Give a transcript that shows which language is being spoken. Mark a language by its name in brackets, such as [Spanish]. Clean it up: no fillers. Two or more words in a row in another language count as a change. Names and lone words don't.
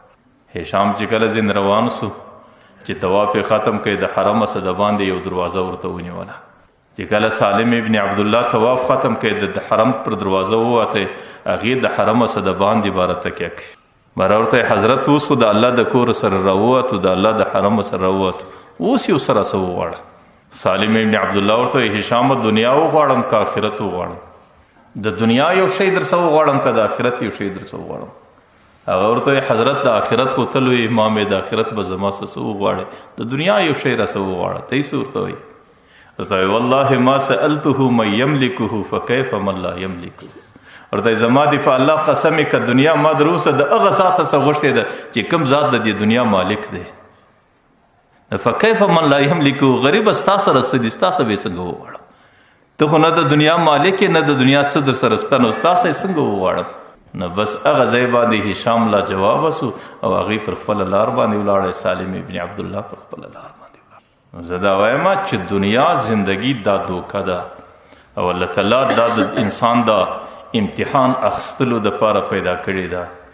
[Pashto] هشام چې کله ځین روان سو چې طواف یې ختم کړي، د حرم څخه د باندې یو دروازه ورته ونیوله، چې کله سالم ابن عبدالله طواف ختم کړي د حرم پر دروازه ووته، هغې د حرم څخه د باندې باره تکیه کړي، باره ورته حضرت اوس خو د الله د کور سره راووتو، د الله د حرم سره راووتو، اوس یو سره څه وغواړه. سالم ابن عبدالله ورته هشام دنیا وغواړم که آخرت وغواړم، د دنیا یو شی در څه وغواړم که د آخرت یو شی در څه وغواړم؟ هغه ورته حضرت د آخرت خو ته لوی امام د آخرت به زما څه وغواړې، د دنیا یو شی را څه وغواړه. ته یې څه ورته وایي؟ [Arabic] والله ما سألته من يملكه فكيف من لا يملكه، [Pashto] ورته زما دی په الله قسم که دنیا ما دروسه د هغه ذات څخه غوښتې ده چې کوم ذات د دې دنیا مالک دی، [Arabic] فكيف من لا يملكه، [Pashto] غریب ستا سره څه دي، ستا څه به څنګه وغواړم، ته خو نه د دنیا مالک نه د دنیا څه در سره سته، نو ستا څه څنګه وغواړم؟ نو بس هغه ځای باندې هشام لا جواب سو او هغې پر خپله لار باندې ولاړی، سالم ابن عبدالله پر خپله لار باندې. زه دا وایم چې دنیا زندگی دا دوکه ده او الله تعالی دا د انسان دا امتحان اخیستلو دپاره پیدا کړې ده،